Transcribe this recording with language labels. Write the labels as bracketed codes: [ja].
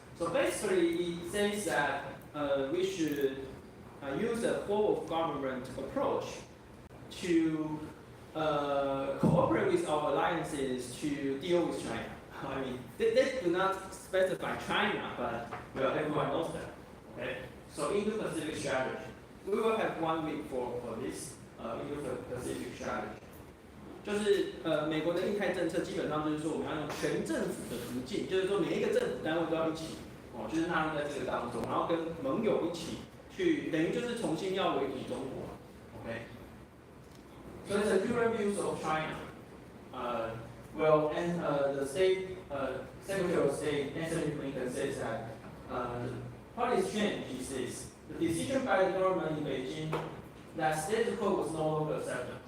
[en] So basically, it says that we should use a whole of government approach to cooperate with our alliances to deal with China. They do not specify China, but well, everyone knows that. Okay, so Indo-Pacific strategy. We will have 1 week for this Indo-Pacific strategy. [zh] 就是美国的印太政策基本上就是说我们要用全政府的途径，就是说每一个政府单位都要一起。就是纳入在这个当中，然后跟盟友一起去，等于就是重新要围堵中国。 [en] Okay. So it's a current views of China. The state Secretary of State Anthony Blinken says that what is changed is this: the decision by the government in Beijing that status quo was no longer accepted.